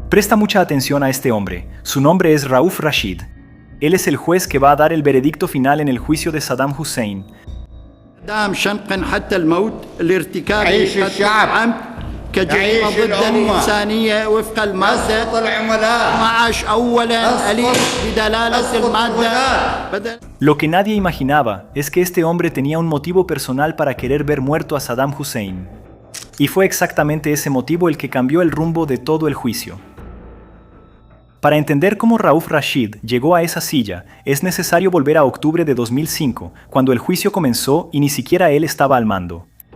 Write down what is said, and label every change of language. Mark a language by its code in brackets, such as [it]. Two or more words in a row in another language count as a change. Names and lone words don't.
[es] Presta mucha atención a este hombre. Su nombre es Rauf Rashid. Él es el juez que va a dar el veredicto final en el juicio de Saddam Hussein. [ar] يعيش الشعب، كجريمة يعيش ضد الأمة. الإنسانية وفق المادة يسقط العملاء، 12 أولا أليف بدلالة أسقط المادة الولاة. بدل [es] Lo que nadie imaginaba es que este hombre tenía un motivo personal para querer ver muerto a Saddam Hussein. Y fue exactamente ese motivo el que cambió el rumbo de todo el juicio. Para entender cómo Rauf Rashid llegó a esa silla, es necesario volver a octubre de 2005, cuando el juicio comenzó y ni siquiera él estaba al mando.